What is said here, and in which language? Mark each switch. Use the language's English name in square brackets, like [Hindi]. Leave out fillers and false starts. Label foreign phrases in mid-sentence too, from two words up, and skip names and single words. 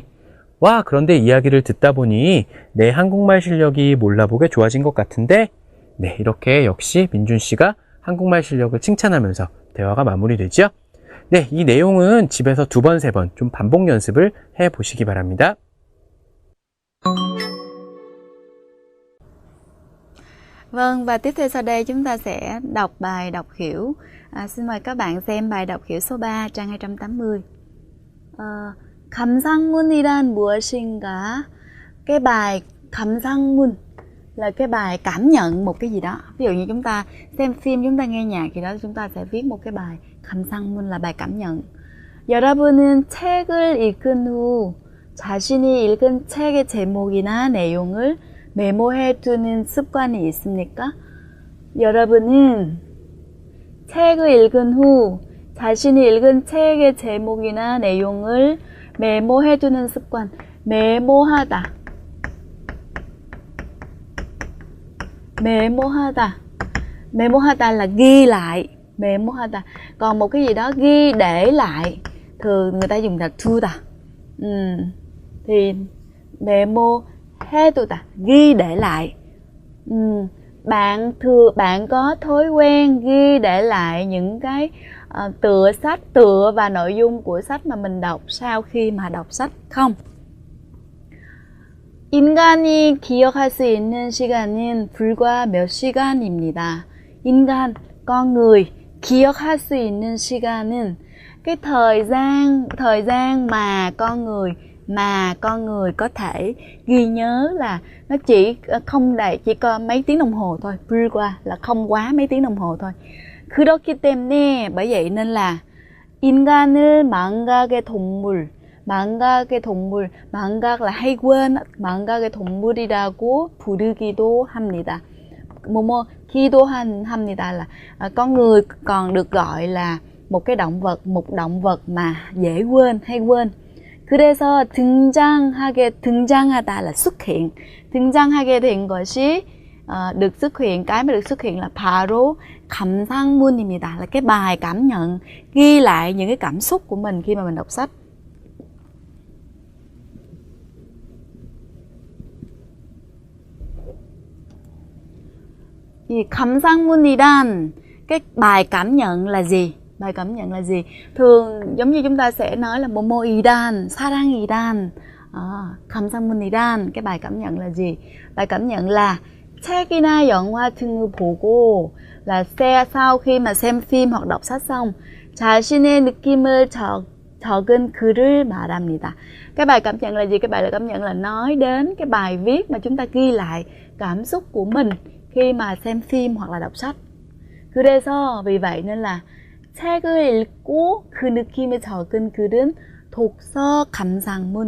[Korean] 와, 그런데 이야기를 듣다 보니 내 한국말 실력이 몰라보게 좋아진 것 같은데? 네, 이렇게 역시 민준 씨가 한국말 실력을 칭찬하면서 대화가 마무리되죠? 네, 이 내용은 집에서 2번, 3번 좀 반복 연습을 해 보시기 바랍니다. [Vietnamese] Vâng, và tiếp theo sau đây chúng ta sẽ đọc bài đọc hiểu. Xin mời các bạn xem bài đọc hiểu số 3, trang 280. [Korean] 감상문이란 무엇인가? [Vietnamese] Cái bài 감상문 là cái bài cảm nhận một cái gì đó. Ví dụ như chúng ta xem phim, chúng ta nghe nhạc gì đó, chúng ta sẽ viết một cái bài 감상문 là bài cảm nhận. [Korean] 여러분은 책을 읽은 후 자신이 읽은 책의 제목이나 내용을 메모해 두는 습관이 있습니까? 여러분은 책을 읽은 후 자신이 읽은 책의 제목이나 내용을 메모해 두는 습관. [Vietnamese] 메모하다. Memo하다 là ghi lại. Memo하다. Còn một cái gì đó ghi để lại, thường người ta dùng là 두다. Thì memo해두다, ghi để lại. Bạn có thói quen ghi để lại những cái tựa và nội dung của sách mà mình đọc sau khi mà đọc sách không? [Korean] 인간이 기억할 수 있는 시간은 불과 몇 시간입니다. 인간, [Vietnamese] con người, [Korean] 기억할 수 있는 시간은 [Vietnamese] cái thời gian mà con người có thể ghi nhớ là nó chỉ có mấy tiếng đồng hồ thôi. 불과 là không quá mấy tiếng đồng hồ thôi. [Korean] 그렇기 때문에, [Vietnamese] bởi vậy nên là [Korean] 인간을 망각의 동물, [Vietnamese] 망각 là hay quên, [Korean] 망각의 동물이라고 부르기도 합니다. [Vietnamese] 기도합니다 là con người còn được gọi là một động vật mà dễ quên, hay quên. 그래서 등장하다 là xuất hiện. [Korean] 등장하게 된 것이 [Vietnamese] được xuất hiện, cái mà được xuất hiện là [Korean] 바로 감상문입니다, [Vietnamese] là cái bài cảm nhận, ghi lại những cái cảm xúc của mình khi mà mình đọc sách. 감상문이란 cái bài cảm nhận là gì? Bài cảm nhận là gì? Thường giống như chúng ta sẽ nói là [Korean] 모모이란, 사랑이란, 감상문이란, [Vietnamese] cái bài cảm nhận là gì? Bài cảm nhận là [Korean] 책이나 영화 등을 보고, [Vietnamese] là sau khi mà xem phim hoặc đọc sách xong, [Korean] 자신의 느낌을 적은 글을 말합니다. [Vietnamese] Cái bài cảm nhận là gì? Cái bài cảm nhận là nói đến cái bài viết mà chúng ta ghi lại cảm xúc của mình khi mà xem phim hoặc là đọc sách. [Korean] 그래서 [Vietnamese] vì vậy nên là [Korean] 책을 읽고 그 느낌을 적은 글은 독서 감상문.